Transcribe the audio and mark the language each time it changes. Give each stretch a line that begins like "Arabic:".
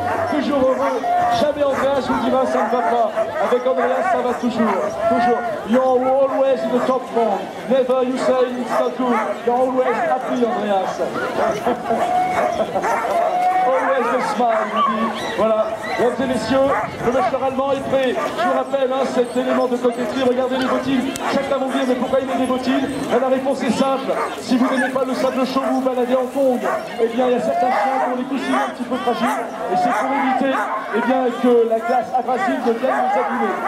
French: Toujours heureux, jamais Andreas vous dira ça ne va pas. Avec Andreas ça va toujours.
English: You're always in the top form. Never you say it's not good. You're always happy, Andreas. Always a smile,
French: il dit. Voilà, mesdames et messieurs, le mècheur allemand est prêt. Je vous rappelle, cet élément de coquetterie, regardez les bottines. Chacun va me dire, mais pourquoi il met des bottines? La réponse est simple. Si vous n'aimez pas le sable chaud, vous vous baladez en Congo. Eh bien, il y a certains chiens qui ont les coussinets un petit peu fragiles. Et c'est pour éviter que la glace abrasive ne vienne nous abîmer.